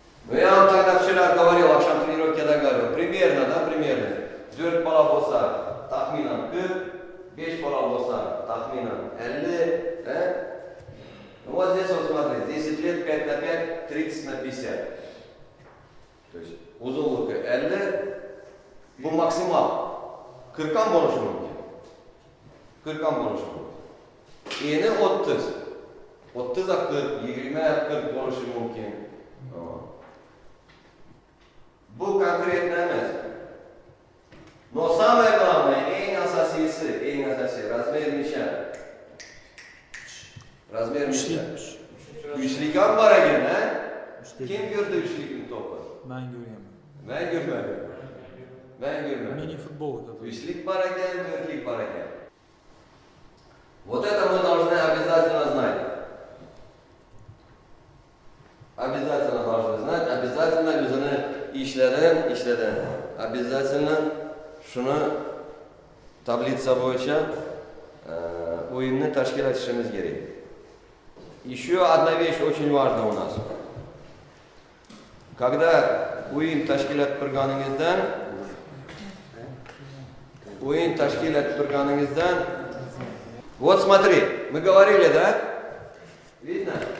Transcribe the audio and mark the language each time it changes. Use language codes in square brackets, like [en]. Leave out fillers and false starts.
[ru] Ну я вам тогда вчера говорил, акшам тренировкада говорил, примерно. [uz] 4 bola bo'lsa, taxminan 40, 5 bola bo'lsa, taxminan 50, [ru] Ну вот здесь вот смотри, 10 лет 5 на 5, 30 на 50. То есть [uz] uzunluğu 50, bu maksimal. 40 bo'lishi mumkin. 40 bo'lishi mumkin. Eni 30. 30 a 40, 20 a 40 bo'lishi mumkin. Bu конкретно emas. [ru] Но самое главное, [uz] eng asosiy razmer necha? Razmer necha? Uchlik ham bor ekan, ha? Kim ko'rdi uchlikni to'pi? Men ko'rganman. Men ko'rmadim. Mini futbol это. Uchlik bor ekan, to'rtlik bor ekan. [ru] Вот это мы должны обязательно знать. Обязательно должны знать, обязательно [uz] o'zini ishladim. Обязательно shuni tablitsa bo'yicha o'yinni tashkil etishimiz kerak. [ru] Еще одна вещь очень важна у нас. Когда [uz] o'yin tashkil etib turganingizdan, [ru] вот смотри, мы говорили, да? Видно?